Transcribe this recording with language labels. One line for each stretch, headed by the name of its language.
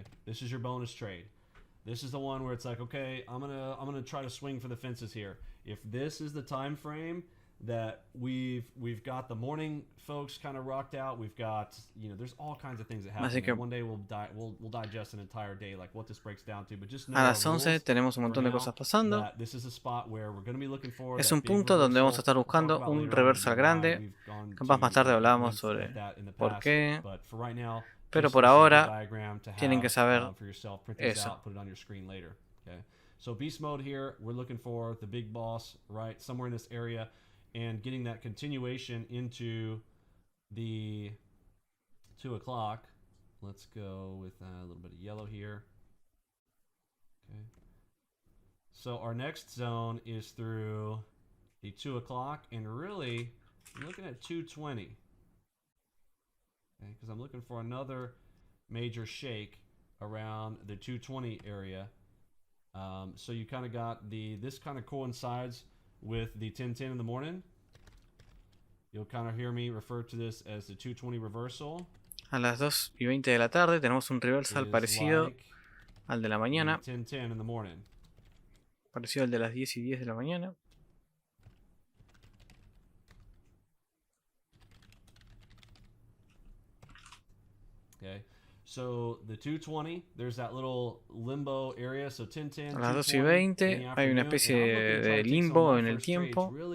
English: Okay, this is your bonus trade. This is the one where it's like, okay, I'm gonna try to swing for the fences here. If this is the time frame that we've got the morning folks kind of rocked out, we've got, you know, there's all kinds of things that happen.
Spanish: Así que
English: one day we'll digest an entire day, like what this breaks down to, but just know
Spanish: a las 11 tenemos un montón de cosas pasando.
English: This is a spot where we're going to be looking for
Spanish: es un punto donde vamos a estar buscando un reversal grande. Capaz más tarde hablábamos sobre por qué. Pero por ahora tienen que saber eso.
English: Okay. So beast mode here, we're looking for the big boss, right, somewhere in this area, and getting that continuation into the 2 o'clock. Let's go with a little bit of yellow here. Okay. So our next zone is through the 2 o'clock, and really, I'm looking at 2:20. Okay, because I'm looking for another major shake around the 2:20 area. So you kind of got this kind of coincides with the 10:10 in the morning. You'll kind of hear me refer to this as the 2:20 reversal.
Spanish: A las 2:20 de la tarde tenemos un reversal parecido al de la mañana.
English: 10:10 in the morning.
Spanish: Parecido al de las 10:10 de la mañana.
English: Okay. So the 2:20, there's that little limbo area. So 10:10.
Spanish: A las 2:20 hay una especie de limbo en el tiempo.